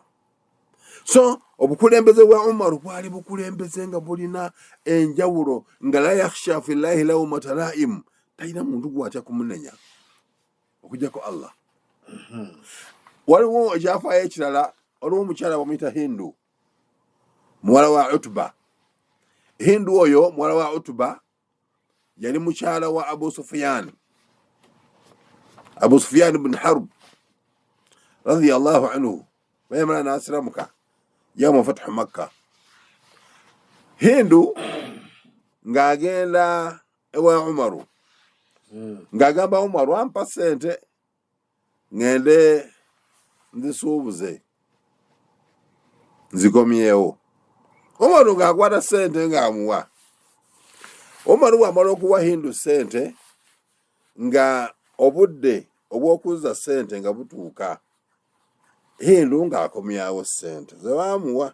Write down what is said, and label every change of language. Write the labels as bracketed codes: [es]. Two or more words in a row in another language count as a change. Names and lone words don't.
[lg] So obukulembeze bwa Umaru bwali bukulembeze nga bulina enjawulo, nga [ar] لا يخشى في الله لومة لائم, [lg] talina muntu gw'atya kumunenya okujjako Allah. Waliwo ekyafaayo ekirala, waliwo omukyala bamuyita Hindu, muwala wa Utba. Hindu oyo muwala wa Utba yali mukyala wa Abu Sufyan ibn Harb [ar] رضي الله عنه, [lg] bayamala n'asiramuka [ar] يوم فتح مكة. [lg] Hindu ng'agenda ewa Umaru ng'agamba Umaru ampa ssente ngende nzisuubuze nzikomyewo. Umaru ng'akwata ssente ng'amuwa. Umaru bw'amala okuwa Hindu ssente nga obudde obw'okuzza ssente nga butuuka, Hindu ng'akomyawo ssente ze baamuwa.